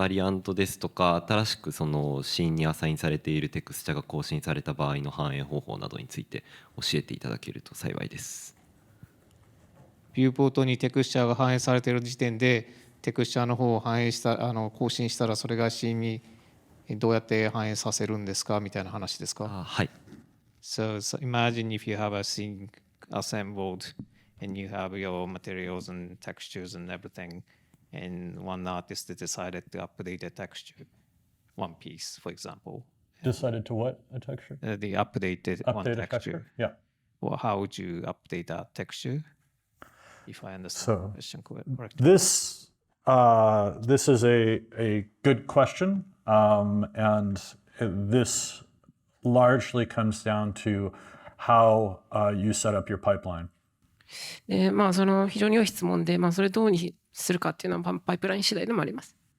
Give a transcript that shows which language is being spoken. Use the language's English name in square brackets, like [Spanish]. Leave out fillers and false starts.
[Japanese] バリアントですとか、新しくそのシーンにアサインされているテクスチャが更新された場合の反映方法などについて教えていただけると幸いです。ビューポートにテクスチャが反映されている時点で、テクスチャの方を更新したらそれがシーンにどうやって反映させるんですかみたいな話ですか？はい。 [English] So imagine if you have a scene assembled and you have your materials and textures and everything, and one artist decided to update a texture, one piece, for example. Decided to what? A texture? The updated one Update a texture. Yeah. Well, how would you update that texture? If I understand the question correctly. This is a good question, and this largely comes down to how you set up your pipeline. [Japanese] でその非常に良い質問で、それどうにするかっていうのはパイプライン次第でもあります。